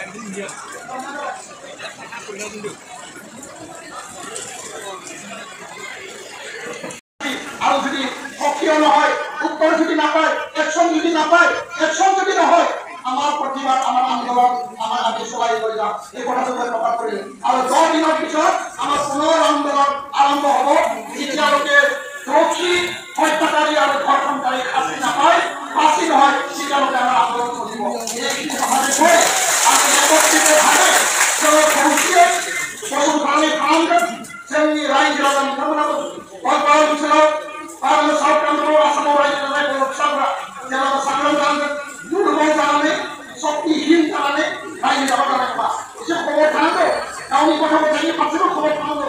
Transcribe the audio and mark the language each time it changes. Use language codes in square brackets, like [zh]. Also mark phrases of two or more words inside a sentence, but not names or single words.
[as] আৰু যদি সক্ৰিয় নহয়, উত্তৰ যদি নাপায়, একশন যদি নাপায়, একশন যদি নহয়, আমাৰ প্ৰতিবাদ, আমাৰ আন্দোলন, আমাৰ আমি চলাই লৈ যাম। এই কথাটো মই প্ৰকাশ কৰিলোঁ। আৰু 10 দিনৰ পিছত আমাৰ পুনৰ আন্দোলন আৰম্ভ হ'ব। যেতিয়ালৈকে দোষী, হত্যাকাৰী আৰু ধৰ্ষণকাৰী শাস্তি নাপায়, ফাঁচি নহয়, তেতিয়ালৈকে আমাৰ আন্দোলন চলিব। এইখিনি কথাকে কৈ আমি একত্ৰিতভাৱে [brx] खौसेयै फसंथाननि खालामगोन। जोंनि रायजो राजा बिथांमोनाबो गवालपारा ओनसोलाव आरो साउथ कान्ट्रियाव आसामाव रायजो जानाय बर' फिसाफोरा जेब्लाबो सांग्रां जानांगोन। दुर्बल जानानै, शक्तिहीन जानानै रायजो जाबा जानाय नङा। एसे खबर थानांगौ, गावनि गथ' गथायनि फारसेबो खबर थानांगौ।